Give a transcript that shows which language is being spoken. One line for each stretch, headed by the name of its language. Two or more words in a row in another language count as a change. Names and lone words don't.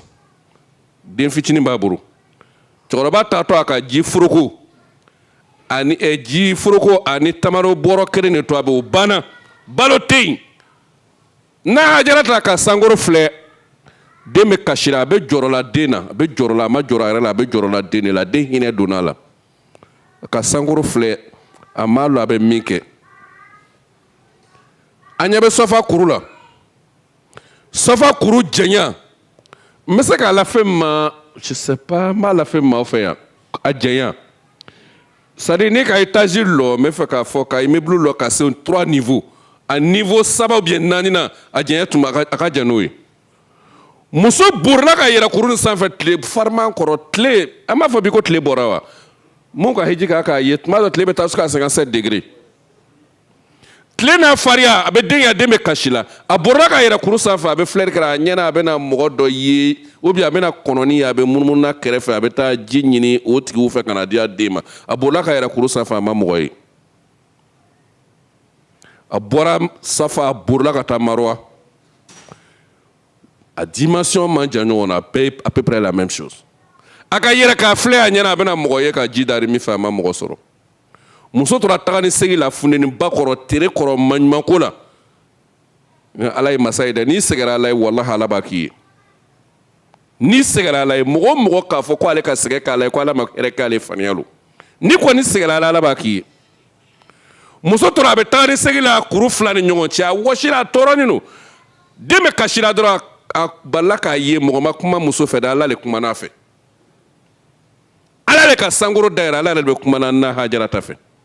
Bambara: den fitinin b'a bolo cɛkɔrɔba taatɔ a ka ji foroko ani tamaro bɔrɔ 1 de to a bɛ o banna balo tɛ yen n'a hajara ta ka sankoro filɛ den bɛ kasi la a bɛ jɔrɔ la den na a bɛ jɔrɔ la a ma jɔrɔ a yɛrɛ la a bɛ jɔrɔ la den de la den hinɛ donna a la ka sankoro filɛ a m'a lɔ a bɛ min kɛ a ɲɛ bɛ Safa kuru la Safa kuru jɛnya n bɛ se k'a lafɛn ma
French: je sais pas
Bambara: n b'a lafɛn ma aw fɛ yan a jɛnya
French: c'est à dire
Bambara: ne ka étage lɔ n bɛ fɛ k'a fɔ ka immeuble lɔ ka se 3 niveaux a niveau 3
French: ou bien
Bambara: 4 na a jɛnya tun a ka jan n'o ye. Muso borila ka yɛrɛ kuru nin sanfɛ tile fariman kɔrɔ tile an b'a fɔ bi ko tile bɔra wa mun ka hiji k'a ye tuma dɔ tile bɛ taa se ka 57 degré tile n'a fariya a bɛ den ya den bɛ kasi la a borila ka yɛrɛ kuru sanfɛ a bɛ filɛri kɛra a ɲɛna a bɛna mɔgɔ dɔ ye
French: ou bien
Bambara: a bɛna kɔnɔni ye a bɛ munumunu n'a kɛrɛfɛ a bɛ taa ji ɲini o tigiw fɛ ka na di a den ma a borila ka yɛrɛ kuru sanfɛ a ma mɔgɔ ye a bɔra Safa a borila ka taa Marwa. A dimension man jan ɲɔgɔn na
French: à peu près la même chose
Bambara: a ka yɛrɛ k'a filɛ a ɲɛna a bɛna mɔgɔ ye ka ji dari min fɛ a ma mɔgɔ sɔrɔ muso tora taga ni segi la funteni ba kɔrɔ tere kɔrɔ maɲumanko la ala ye masa ye dɛ n'i sɛgɛra ala ye walahi ala b'a k'i ye n'i sɛgɛra ala ye mɔgɔ o mɔgɔ k'a fɔ ko ale ka sɛgɛ k'ala ye ko ala ma hɛrɛ k'ale faniya lo n'i kɔni sɛgɛra ala ala b'a k'i ye muso tora a bɛ taga ni segi la kuru fila ni ɲɔgɔn cɛ a wɔsira a tɔɔrɔnin don den bɛ kasira dɔrɔn a balila k'a ye mɔgɔ ma kuma muso fɛ dɛ ala le kumana a fɛ ala le ka sankoro dayɛlɛ ala le bɛ kumana na hajarata fɛ